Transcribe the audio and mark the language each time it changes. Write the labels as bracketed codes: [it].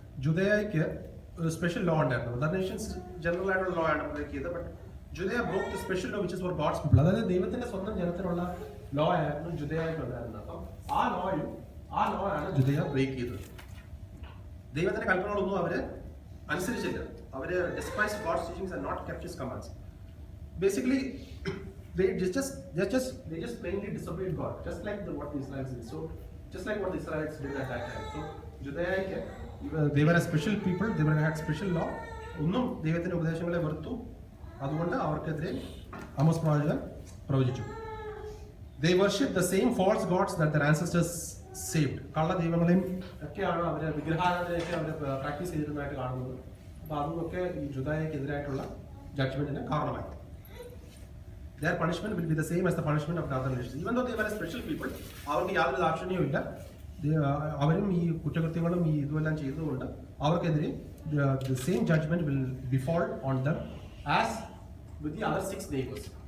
[ml] ജുദയയ്ക്ക് ഒരു special law ഉണ്ടായിരുന്നു. Other Nations general ആയിട്ടുള്ള ലോ ആണ് ബ്രേക്ക് ചെയ്തത്. [en] But Judea broke the special law which is for God's people. [ml] അതായത് ദൈവത്തിന്റെ സ്വന്തം ജനത്തിനുള്ള ലോ ആയിരുന്നു ജുദയയ്ക്ക് ഉണ്ടായിരുന്നത്. അപ്പം ആ ലോ ആണ് ജുദയ ബ്രേക്ക് ചെയ്തത്. ദൈവത്തിന്റെ കൽപ്പനകളൊന്നും അവര് അനുസരിച്ചില്ല. [en] അവര് despised God's teachings and not kept His commands. Basically, they just plainly disobeyed God, just like what the Israelites did. So, just like what the Israelites did at that time. So, Judea, they were a special people. They had special law. [ml] ഒന്നും ദൈവത്തിന്റെ ഉപദേശങ്ങളെ വെറുത്തു. അതുകൊണ്ട് അവർക്കെതിരെ Amos പ്രവാചകൻ പ്രവചിച്ചു. [en] They worshipped the same false gods that their ancestors saved. [ml] കള്ള ദൈവങ്ങളെയും ഒക്കെയാണ് അവര്, വിഗ്രഹാരാധനയൊക്കെ അവര് പ്രാക്ടീസ് ചെയ്തിരുന്നതായിട്ട് കാണുന്നത്. അപ്പൊ അതൊക്കെ ഈ ജുദായക്കെതിരായിട്ടുള്ള ജഡ്ജ്മെന്റിന് കാരണമായി. [en] Their punishment will be the same as the punishment of the other nations. Even though they were special people, [ml] അവർക്ക് യാതൊരു ദാക്ഷിണ്യവും ഇല്ല. അവരും ഈ കുറ്റകൃത്യങ്ങളും ഈ ഇതുമെല്ലാം ചെയ്തതുകൊണ്ട് അവർക്കെതിരെ [en] the same judgment will befall on them as with the other 6 neighbors.